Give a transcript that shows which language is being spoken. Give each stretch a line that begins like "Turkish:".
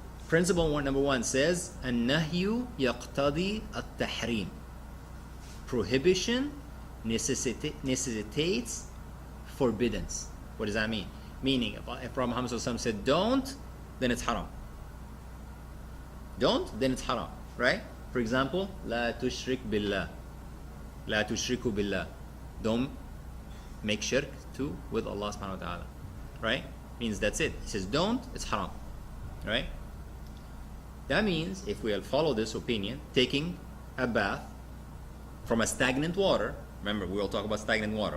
English: Number one says,
Arabic: النهي يقتضي التحريم.
English: Prohibition necessitates forbiddance. What does that mean? Meaning, if Prophet Muhammad said don't, then it's haram. Don't, then it's haram, right? For example,
Arabic: لا تشرك بالله. لا تشركوا بالله.
English: Don't make shirk with Allah subhanahu wa ta'ala, right? Means that's it. He says don't, it's haram, right? That means if we'll follow this opinion, taking a bath from a stagnant water, remember we'll talk about stagnant water.